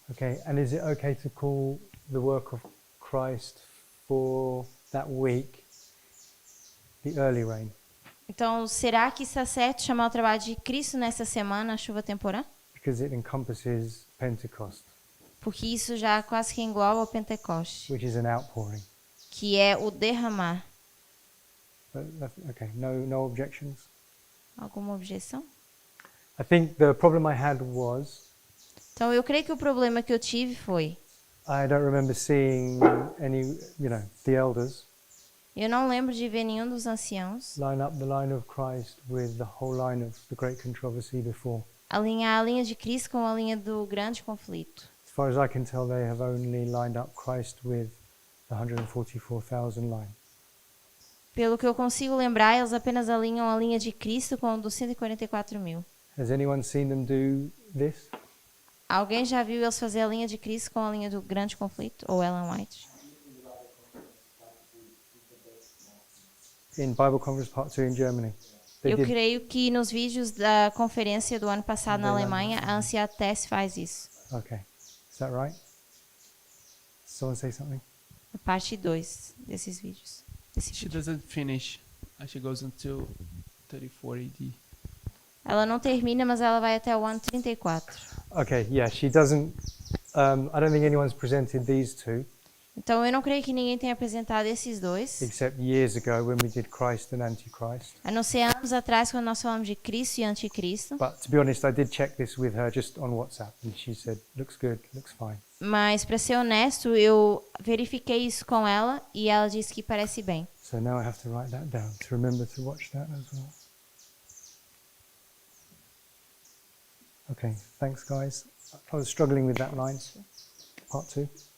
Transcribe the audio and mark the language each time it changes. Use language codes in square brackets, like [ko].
[en] Okay, and is it okay to call the work of Christ for that week the early rain? [pt] Então, será que está certo chamar o trabalho de Cristo nessa semana a chuva temporã? [en] Because it encompasses Pentecost, [pt] Porque isso já quase que engloba o Pentecoste, [en] which is an outpouring. [pt] que é o derramar. [en] Okay, no objections. [pt] Alguma objeção? [en] I think the problem I had was [pt] Então, eu creio que o problema que eu tive foi, [en] I don't remember seeing any, the elders [pt] eu não lembro de ver nenhum dos anciãos [en] line up the line of Christ with the whole line of the great controversy before. [pt] alinhar a linha de Cristo com a linha do grande conflito. [en] As far as I can tell, they have only lined up Christ with the 144,000 line. [pt] Pelo que eu consigo lembrar, eles apenas alinham a linha de Cristo com o dos 144 mil. [en] Has anyone seen them do this? [pt] Alguém já viu eles fazer a linha de Cristo com a linha do grande conflito? Ou Ellen White? [en] In Bible Conference Part 2 in Germany. They [pt] Eu [en] did. [pt] creio que nos vídeos da conferência do ano passado na Alemanha, a Ancia Tess faz isso. [en] Okay. Is that right? Someone say something? [pt] A parte 2 desses vídeos. Desse [en] She [pt] vídeo. [en] doesn't finish. She goes until 34 AD. [pt] Ela não termina, mas ela vai até o ano 34. [en] Okay, yeah, she doesn't. I don't think anyone's presented these two, [pt] Então eu não creio que ninguém tenha apresentado esses dois, [en] except years ago when we did Christ and Antichrist. [pt] a não ser anos atrás quando nós falamos de Cristo e Anticristo. [en] But to be honest, I did check this with her just on WhatsApp, and she said, looks good, looks fine. [pt] Mas para ser honesto, eu verifiquei isso com ela e ela disse que parece bem. [en] So now I have to write that down to remember to watch that as well. Okay, thanks guys. I was struggling with that line, part 2.